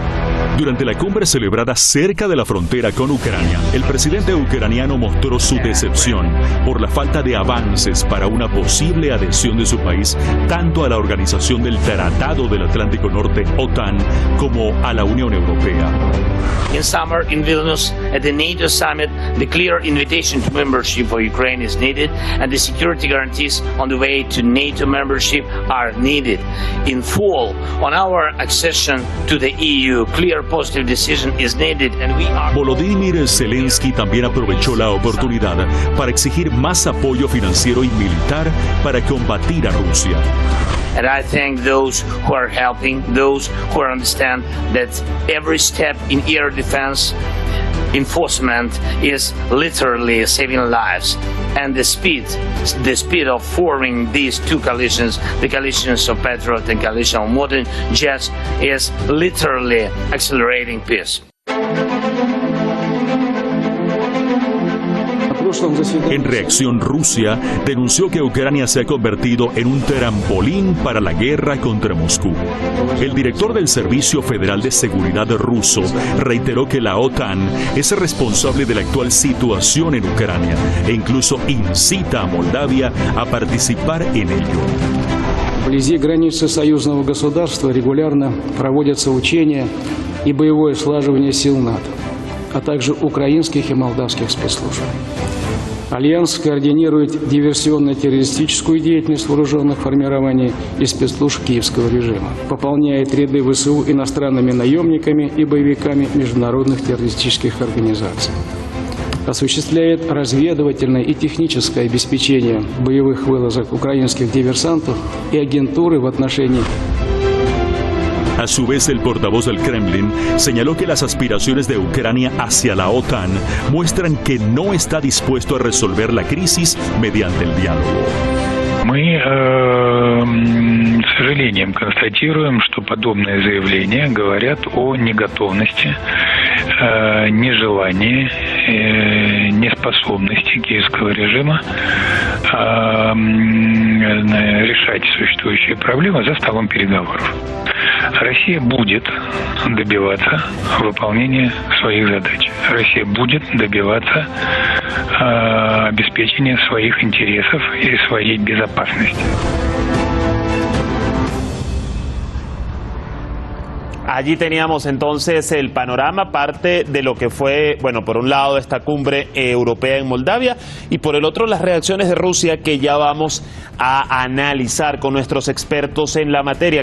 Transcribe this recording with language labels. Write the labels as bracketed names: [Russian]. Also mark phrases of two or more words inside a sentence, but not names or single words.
[Spanish] Durante la cumbre celebrada cerca de la frontera con Ucrania, el presidente ucraniano mostró su decepción por la falta de avances para una posible adhesión de su país tanto a la Organización del Tratado del Atlántico Norte, OTAN, como a la Unión Europea. [English] In summer in Vilnius at the NATO summit, the clear invitation to membership for Ukraine is needed, and the security guarantees on the way to NATO membership are needed. In fall, on our accession to the EU, clear positive decision is needed, and we are... [Spanish] Volodymyr Zelensky también aprovechó la oportunidad para exigir más apoyo financiero y militar para combatir a Rusia. [English] And I thank those who are helping, those who understand that every step in air defense enforcement is literally saving lives. And the speed of forming these two coalitions, the coalitions of Patriot and coalition of modern jets, is literally accelerating peace. [Spanish] En reacción, Rusia denunció que Ucrania se ha convertido en un trampolín para la guerra contra Moscú. El director del Servicio Federal de Seguridad ruso reiteró que la OTAN es responsable de la actual situación en Ucrania e incluso incita a Moldavia a participar en ello. [Russian] Вблизи границы союзного государства регулярно проводятся учения и боевое слаживание сил НАТО, а также украинских и молдавских спецслужб. Альянс координирует диверсионно-террористическую деятельность вооруженных формирований и спецслужб киевского режима, пополняет ряды ВСУ иностранными наемниками и боевиками международных террористических организаций, осуществляет разведывательное и техническое обеспечение боевых вылазок украинских диверсантов и агентуры в отношении. [Spanish] A su vez, el portavoz del Kremlin señaló que las aspiraciones de Ucrania hacia la OTAN muestran que no está dispuesto a resolver la crisis mediante el diálogo. [Russian] Мы с сожалением констатируем, что подобные заявления говорят о неготовности, нежелании, неспособности киевского режима решать существующие проблемы за столом переговоров. Россия будет добиваться выполнения своих задач. Россия будет добиваться обеспечения своих интересов и своей безопасности. [Spanish] Allí teníamos entonces el panorama, parte de lo que fue, bueno, por un lado esta cumbre europea en Moldavia y por el otro las reacciones de Rusia que ya vamos a analizar con nuestros expertos en la materia.